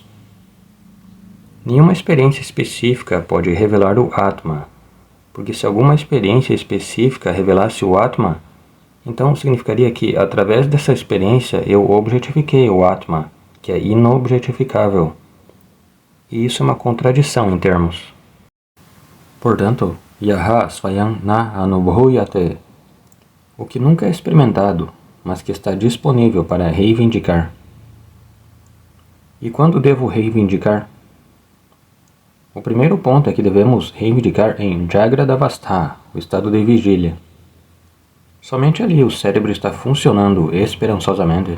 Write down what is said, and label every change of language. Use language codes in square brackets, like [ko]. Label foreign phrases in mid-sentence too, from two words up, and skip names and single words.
[pt] Nenhuma experiência específica pode revelar o Atma, porque se alguma experiência específica revelasse o Atma, Então significaria que, através dessa experiência, eu objetifiquei o Atma, que é inobjetificável. E isso é uma contradição em termos. Portanto, [sa] yaha svayam na anubhuyate, [pt] o que nunca é experimentado, mas que está disponível para reivindicar. E quando devo reivindicar? O primeiro ponto é que devemos reivindicar em Jagradavastha, o estado de vigília. Somente ali o cérebro está funcionando esperançosamente.